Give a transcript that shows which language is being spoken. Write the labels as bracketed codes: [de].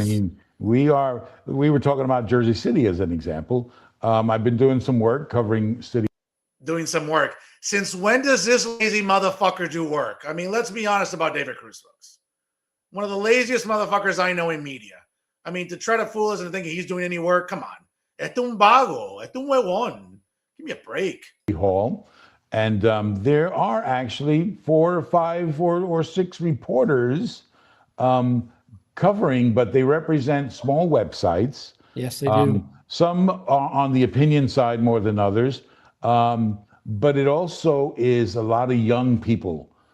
[en] I mean, we were talking about Jersey City as an example. I've been doing some work covering city. Doing some work. Since when does this lazy motherfucker do work? I mean, let's be honest about David Cruz, folks. One of the laziest motherfuckers I know in media. I mean, to try to fool us into thinking he's doing any work, come on. [es] Esto un vago, esto un huevón. [en] Give me a break. Hall. And there are actually 4 or 5 or 6 reporters covering, but they represent small websites. Yes, they do. Some are on the opinion side more than others, but it also is a lot of young people.